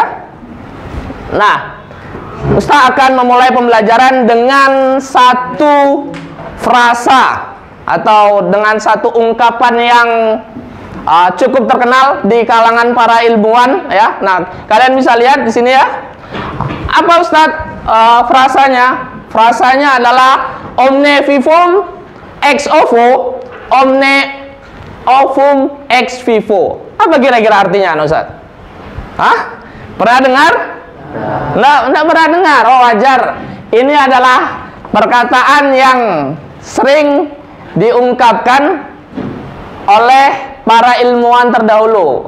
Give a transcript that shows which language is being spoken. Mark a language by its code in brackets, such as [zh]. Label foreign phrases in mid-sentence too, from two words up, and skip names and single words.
[id] Nah, Ustaz akan memulai pembelajaran dengan satu frasa atau dengan satu ungkapan yang cukup terkenal di kalangan para ilmuwan ya. Nah, kalian bisa lihat di sini ya. Apa Ustaz frasanya? Frasanya adalah [la] omne vivum ex ovo, omne ovum ex vivo. [id] Apa kira-kira artinya, Ustaz? Hah? Pernah dengar? Nggak pernah dengar. Oh, wajar. Ini adalah perkataan yang sering diungkapkan oleh para ilmuwan terdahulu.